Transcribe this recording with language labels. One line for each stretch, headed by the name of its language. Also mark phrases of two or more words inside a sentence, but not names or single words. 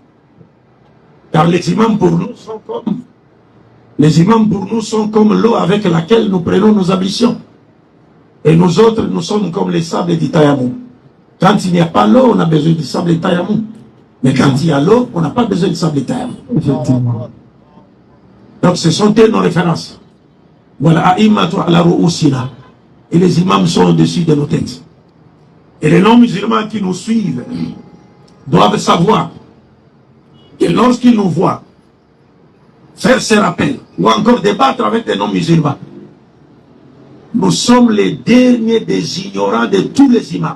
French: Car les imams pour nous sont comme l'eau avec laquelle nous prenons nos ablutions. Et nous autres, nous sommes comme les sables du Tayamou. Quand il n'y a pas l'eau, on a besoin du sable du Tayamou. Mais quand il y a l'eau, on n'a pas besoin du sable du Tayamou. Donc ce sont nos références. Voilà,
Arabic: أئمةُ على رؤوسِنا.
French: Et les imams sont au-dessus de nos têtes. Et les non-musulmans qui nous suivent doivent savoir que lorsqu'ils nous voient faire ces rappels ou encore débattre avec les non-musulmans, nous sommes les derniers des ignorants de tous les imams.